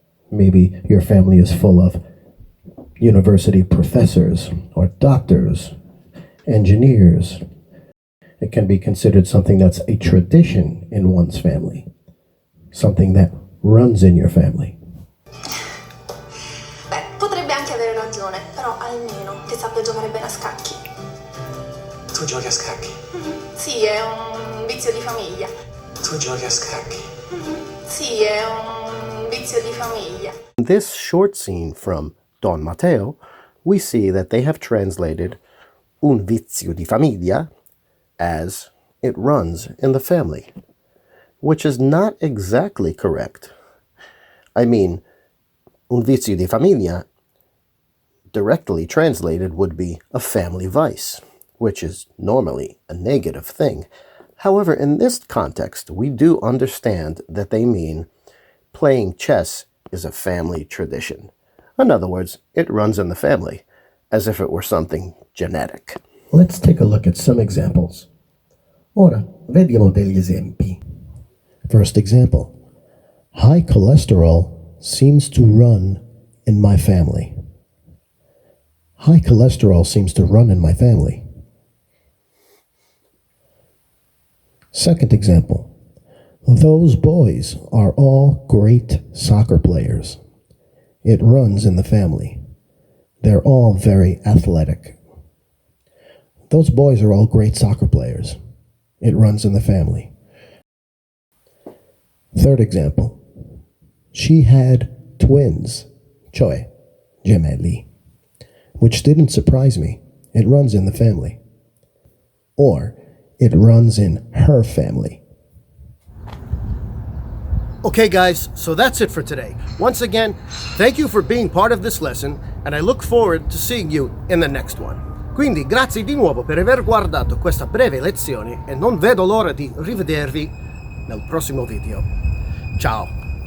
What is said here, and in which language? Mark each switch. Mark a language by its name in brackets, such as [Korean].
[English] Maybe your family is full of university professors or doctors. engineers. It can be considered something that's a tradition in one's family, something that runs in your family. [Italian] Beh, potrebbe anche avere ragione, però almeno che sappia giocare bene a scacchi. Tu giochi a scacchi? Sì, è un vizio di famiglia. Tu giochi a scacchi? Sì, è un vizio di famiglia. [English] In this short scene from Don Matteo, we see that they have translated [Italian] un vizio di famiglia [English] as it runs in the family, which is not exactly correct. I mean, [Italian] un vizio di famiglia, [English] directly translated, would be a family vice, which is normally a negative thing. However, in this context, we do understand that they mean playing chess is a family tradition. In other words, it runs in the family, as if it were something genetic. Let's take a look at some examples. [Italian] Ora, vediamo degli esempi. [English] First example. High cholesterol seems to run in my family. High cholesterol seems to run in my family. Second example. Those boys are all great soccer players. It runs in the family. They're all very athletic. Those boys are all great soccer players. It runs in the family. Third example. She had twins, [Italian] cioè gemelli, [English] which didn't surprise me. It runs in the family. Or, it runs in her family. Okay, guys, so that's it for today. Once again, thank you for being part of this lesson, and I look forward to seeing you in the next one. [Italian] Quindi grazie di nuovo per aver guardato questa breve lezione e non vedo l'ora di rivedervi nel prossimo video. Ciao!